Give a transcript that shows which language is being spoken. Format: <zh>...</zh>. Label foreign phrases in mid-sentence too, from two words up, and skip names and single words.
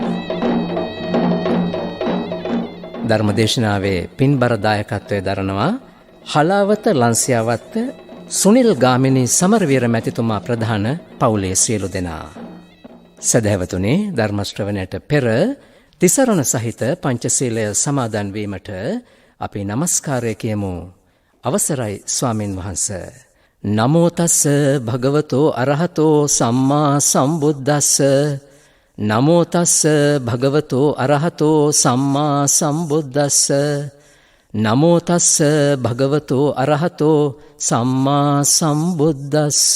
<si>ධර්මදේශනාවේ පින්බර දායකත්වය දරනවා හලාවත ලංසියාවත්ත සුනිල් ගාමිණී සමරවීර මැතිතුමා ප්‍රධාන පවුලේ සියලු දෙනා. සදහැවතුනි, ධර්ම ශ්‍රවණයට පෙර තිසරණ සහිත පංචශීලය සමාදන් වීමට අපි නමස්කාරය කියමු. අවසරයි ස්වාමින් වහන්සේ.</si> <pi>නමෝ තස්ස භගවතෝ අරහතෝ සම්මා සම්බුද්දස්ස. නමෝ තස්ස භගවතෝ අරහතෝ සම්මා සම්බුද්දස්ස. නමෝ තස්ස භගවතෝ අරහතෝ සම්මා සම්බුද්දස්ස.</pi>